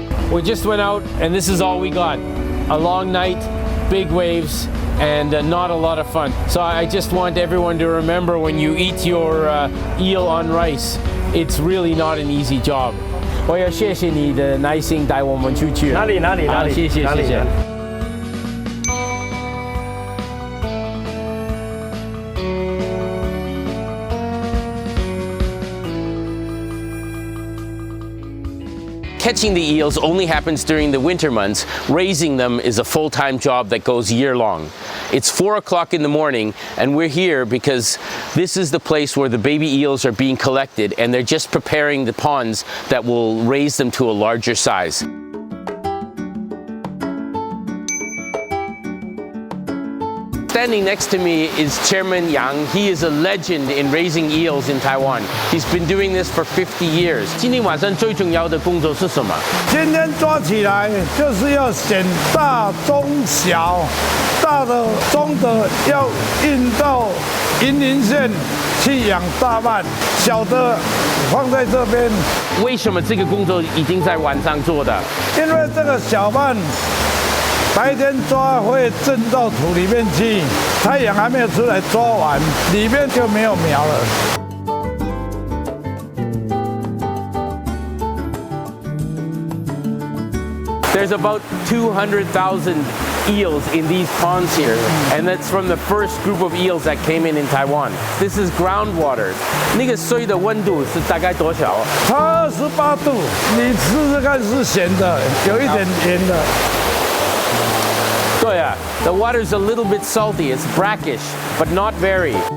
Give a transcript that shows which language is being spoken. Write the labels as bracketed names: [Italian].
[English] We just went out and this is all we got. A long night, big waves, and not a lot of fun. So I just want everyone to remember when you eat your eel on rice, it's really not an easy job. [Chinese] 我要谢谢你的耐心带我们出去。哪里？谢谢。 [English] Catching the eels only happens during the winter months. Raising them is a full-time job that goes year-long. It's 4 o'clock in the morning, and we're here because this is the place where the baby eels are being collected, and they're just preparing the ponds that will raise them to a larger size. Standing next to me is Chairman Yang. He is a legend in raising eels in Taiwan. He's been doing this for 50 years. [Chinese] 今天晚上最重要的工作是什么？今天抓起来就是要选大、中、小，大的、中的要运到云林县去养大鳗，小的放在这边。为什么这个工作已经在晚上做的？因为这个小鳗。白天抓会震到土里面去，太阳还没有出来抓完，里面就没有苗了。 [English] There's about 200,000 eels in these ponds here, and that's from the first group of eels that came in Taiwan. This is groundwater. [Chinese] 那个水的温度是大概多少？它28度，你试试看是咸的，有一点盐的。对啊 [English] the water's a little bit salty. It's brackish, but not very.